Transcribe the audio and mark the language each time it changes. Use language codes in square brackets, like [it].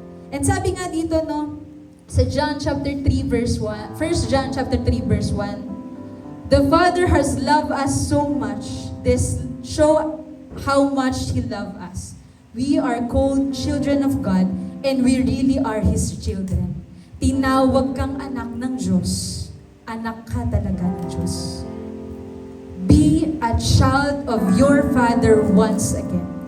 [en] And [tl] sabi nga dito, [en] no, sa John chapter 3 verse 1, 1 John chapter 3 verse 1, the Father has loved us so much, this show how much He loved us. We are called children of God, and we really are His children. [tl] Tinawag kang anak ng Diyos. Anak ka talaga ng Diyos. [en] Be a child of your Father once again.